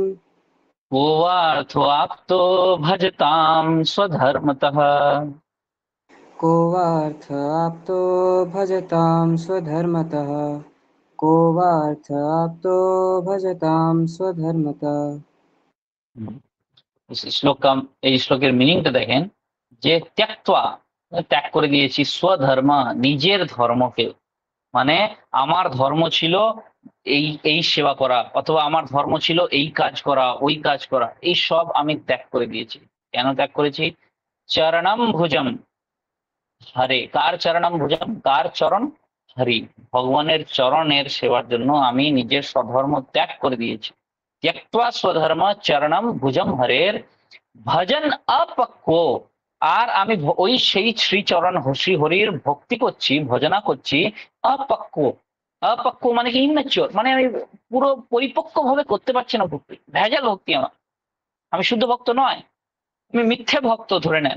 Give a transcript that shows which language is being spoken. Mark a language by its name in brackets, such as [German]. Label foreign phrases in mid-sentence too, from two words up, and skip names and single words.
[Sanskrit] को वार्थोऽप्तो भजतां स्वधर्मतः, को वार्थ आप्तो भजतां स्वधर्मतः, को वार्थ आप्तो भजतां स्वधर्मतः। [Hindi] इस श्लोक का [Bangla] এই শ্লোকের মিনিংটা দেখেন যে ত্যক্তवा ত্যাগ করে দিয়েছি স্বধর্ম নিজের ধর্মকে, মানে আমার ধর্ম ছিল এই সেবা করা অথবা আমার ধর্ম ছিল এই কাজ করা ওই কাজ করা, এই সব আমি ত্যাগ করে দিয়েছি। কেন ত্যাগ করেছি? [Sanskrit] চরণম ভুজম হরে, [Bangla] কার চরণম ভুজম, কার চরণ? হরি, ভগবানের চরণের সেবার জন্য আমি নিজের স্বধর্ম ত্যাগ করে দিয়েছি। [Sanskrit] त्यक्त्वा स्वधर्म चरणम भुजम हरेर [Bangla] ভজন অপক্ব, আর আমি ওই সেই শ্রীচরণ শ্রী হরির ভক্তি করছি, ভজনা করছি অপক্ব। অপক্ব মানে কি ইম্যাচিওর, মানে আমি পুরো পরিপক্ক ভাবে করতে পারছি না ভক্তি, ভেজাল ভক্তি আমার, আমি শুদ্ধ ভক্ত নয়, আমি মিথ্যে ভক্ত ধরে নেন।